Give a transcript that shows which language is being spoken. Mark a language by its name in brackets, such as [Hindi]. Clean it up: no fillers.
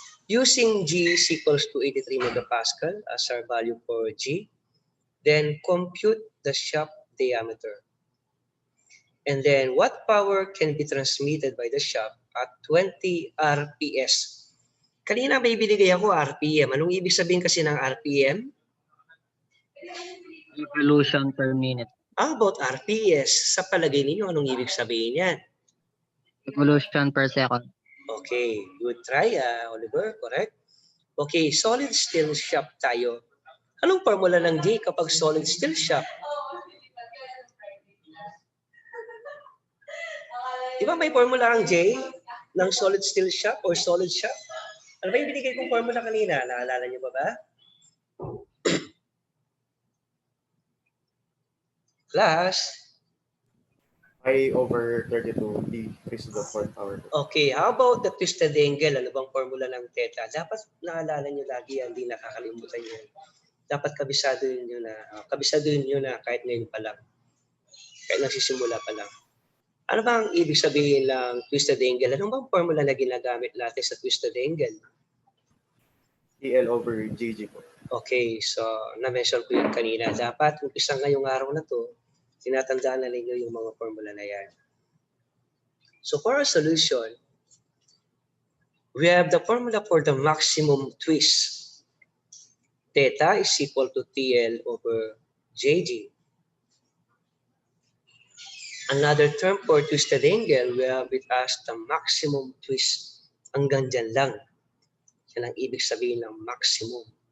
[English] Using G is equals to 83 megapascal as our value for G, then compute the shaft diameter. And then what power can be transmitted by the shaft at 20 RPS? [Filipino] Kanina may binigay ako RPM. Anong ibig sabihin kasi ng RPM? [English] Revolution per minute. How about RPS? [Filipino] Sa palagay ninyo, anong ibig sabihin yan? [English] Revolution per second. Okay, good try, Oliver. Correct? Okay, solid steel shaft tayo. [Filipino] Anong formula ng J kapag solid steel shaft? Di ba may formula ang J ng solid steel shaft or solid shaft? Ano ba yung binigay kong formula kanina? Naalala niyo ba? [English] Plus, Pi over 32 d raised to the 4th power. okay, how about the twisted angle? [Filipino] Ano bang formula ng theta? Dapat naalala niyo lagi yan, hindi nakakalimutan yan. Dapat kabisaduhin niyo na kahit ngayon pa lang. Kahit nagsisimula pa lang. Ano ba ang ibig sabihin ng twisted angle? Ano bang formula na ginagamit natin sa twisted angle? [English] TL over GG po. [Filipino] Okay, so na-mention ko yun kanina. Dapat umpisa ngayong araw na to, tinatandaan na ninyo yung mga formula na yan. [English] So for our solution, we have the formula for the maximum twist. Theta is equal to TL over JG. Another term for twisted angle, we have it as the maximum twist. [Filipino] Hanggang dyan lang. Yan ang ibig sabihin ng maximum.